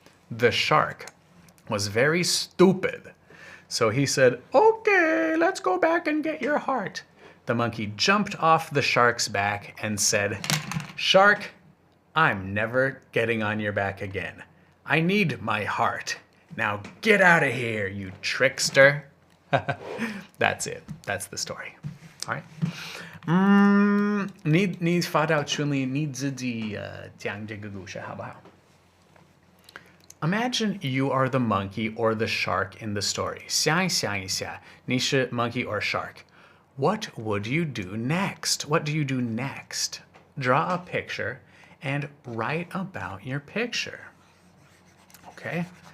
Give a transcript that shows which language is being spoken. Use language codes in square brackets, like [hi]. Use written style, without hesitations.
[en] The shark was very stupid. So he said, okay, let's go back and get your heart. The monkey jumped off the shark's back and said, shark, I'm never getting on your back again. I need my heart. Now get out of here, you trickster. That's it. That's the story. All right. [zh] 你发到群里，你自己讲这个故事好不好？ [en] Imagine you are the monkey or the shark in the story. [zh] 想一下，你是 [en] monkey or shark. What would you do next? What do you do next? Draw a picture and write about your picture. Okay?